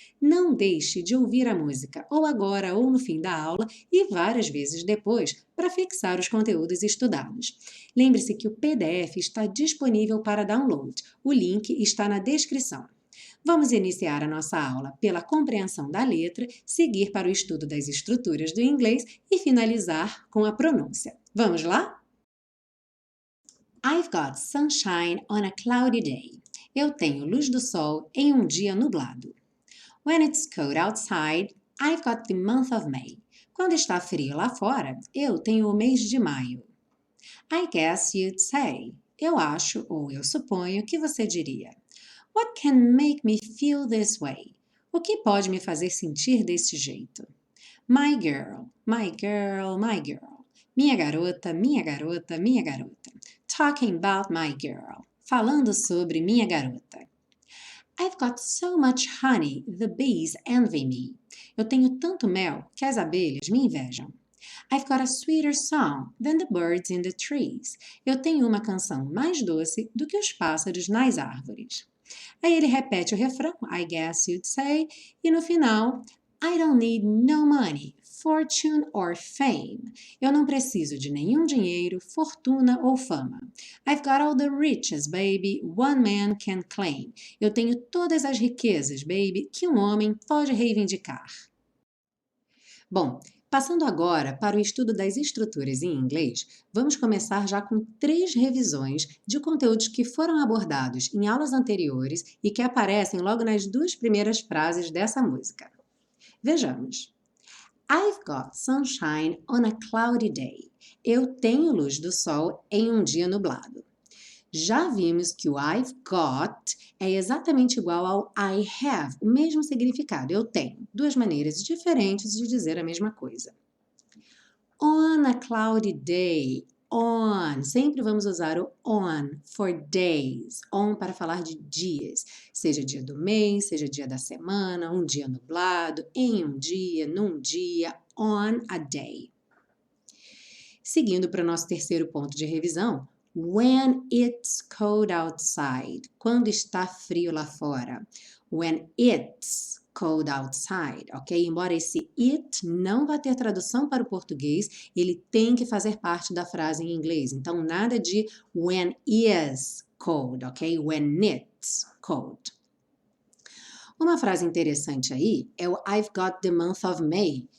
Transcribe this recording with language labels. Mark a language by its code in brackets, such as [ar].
[pt] Não deixe de ouvir a música ou agora ou no fim da aula e várias vezes depois para fixar os conteúdos estudados. Lembre-se que o PDF está disponível para download. O link está na descrição. Vamos iniciar a nossa aula pela compreensão da letra, seguir para o estudo das estruturas do inglês e finalizar com a pronúncia. Vamos lá? [en] I've got sunshine on a cloudy day. [pt] Eu tenho luz do sol em um dia nublado. [en] When it's cold outside, I've got the month of May. [pt] Quando está frio lá fora, eu tenho o mês de maio. [en] I guess you'd say. [pt] Eu acho ou eu suponho que você diria. [en] What can make me feel this way? [pt] O que pode me fazer sentir desse jeito? [en] My girl, my girl, my girl. [pt] Minha garota, minha garota, minha garota. [en] Talking about my girl. [pt] Falando sobre minha garota. [en] I've got so much honey, the bees envy me. [pt] Eu tenho tanto mel que as abelhas me invejam. [en] I've got a sweeter song than the birds in the trees. [pt] Eu tenho uma canção mais doce do que os pássaros nas árvores. Aí ele repete o refrão, [en] I guess you'd say, [pt] e no final, [en] I don't need no money, fortune or fame. [pt] Eu não preciso de nenhum dinheiro, fortuna ou fama. [en] I've got all the riches, baby, one man can claim. [pt] Eu tenho todas as riquezas, baby, que um homem pode reivindicar. Bom, passando agora para o estudo das estruturas em inglês, vamos começar já com 3 revisões de conteúdos que foram abordados em aulas anteriores e que aparecem logo nas 2 primeiras frases dessa música. Vejamos. [en] I've got sunshine on a cloudy day. [pt] Eu tenho luz do sol em um dia nublado. Já vimos que o [en] I've got [pt] é exatamente igual ao [en] I have, [pt] o mesmo significado, eu tenho. 2 maneiras diferentes de dizer a mesma coisa. [en] On a cloudy day, on, [pt] sempre vamos usar o [en] on for days, [pt] on para falar de dias, seja dia do mês, seja dia da semana, um dia nublado, em um dia, num dia, [en] on a day. [pt] Seguindo para o nosso terceiro ponto de revisão, [en] when it's cold outside, [pt] quando está frio lá fora. [en] When it's cold outside, ok? [pt] Embora esse it não vá ter tradução para o português, ele tem que fazer parte da frase em inglês. Então, nada de [en] when is cold, [pt] ok? [en] When it's cold. [pt] Uma frase interessante aí é o [en] I've got the month of May.